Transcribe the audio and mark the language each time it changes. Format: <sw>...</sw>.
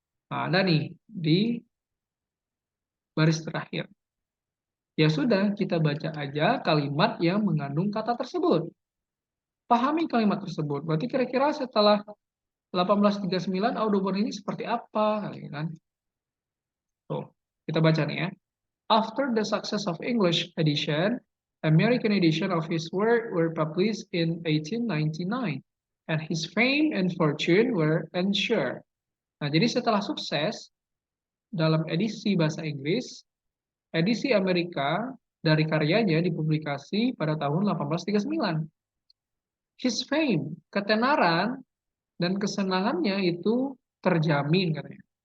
<id>Nah, ada nih di baris terakhir. Ya sudah, kita baca aja kalimat yang mengandung kata tersebut. Pahami kalimat tersebut. Berarti kira-kira setelah 1839 Audubon ini seperti apa? Kan? Tuh, kita baca nih ya.</id> <en>After the success of English edition, American edition of his work were published in 1899, and his fame and fortune were ensured.</en> <id>Nah, jadi setelah sukses dalam edisi bahasa Inggris, edisi Amerika dari karyanya dipublikasi pada tahun 1839. His fame, ketenaran dan kesenangannya itu terjamin katanya.</id>